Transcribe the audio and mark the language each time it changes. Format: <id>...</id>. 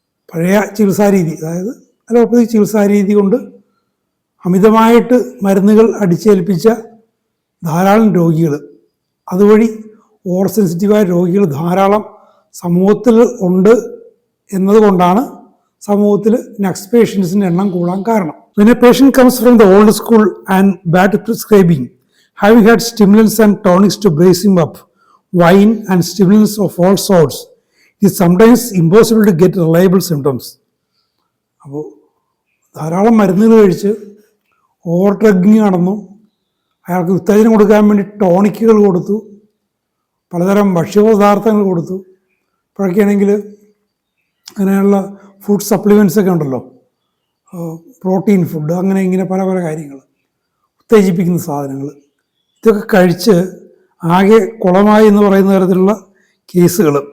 <ml>പഴയ ചികിത്സാരീതി, അതായത് അലോപ്പതി ചികിത്സാരീതി കൊണ്ട് അമിതമായിട്ട് മരുന്നുകൾ അടിച്ചേൽപ്പിച്ച ധാരാളം രോഗികൾ, അതുവഴി ഓവർ സെൻസിറ്റീവായ രോഗികൾ ധാരാളം സമൂഹത്തിൽ ഉണ്ട് എന്നതുകൊണ്ടാണ് സമൂഹത്തിൽ നെക്സ്റ്റ് പേഷ്യൻസിൻ്റെ എണ്ണം കൂടാൻ കാരണം.</ml> <en>When a patient comes from the old school and bad prescribing, having had stimulants and tonics to brace him up, wine and stimulants of all sorts, it is sometimes impossible to get reliable symptoms.</en> <ml>അപ്പോൾ ധാരാളം മരുന്നുകൾ കഴിച്ച് over ഡ്രഗിങ് നടന്നു, അയാൾക്ക് ഉത്തേജനം കൊടുക്കാൻ വേണ്ടി ടോണിക്കുകൾ കൊടുത്തു, പലതരം ഭക്ഷ്യപദാർത്ഥങ്ങൾ കൊടുത്തു. ഇപ്പോഴൊക്കെയാണെങ്കിൽ അങ്ങനെയുള്ള ഫുഡ് സപ്ലിമെൻറ്റ്സ് ഒക്കെ ഉണ്ടല്ലോ, പ്രോട്ടീൻ ഫുഡ്, അങ്ങനെ ഇങ്ങനെ പല പല കാര്യങ്ങൾ, ഉത്തേജിപ്പിക്കുന്ന സാധനങ്ങൾ, ഇതൊക്കെ കഴിച്ച് ആകെ കുളമായി എന്ന് പറയുന്ന തരത്തിലുള്ള കേസുകൾ.</ml>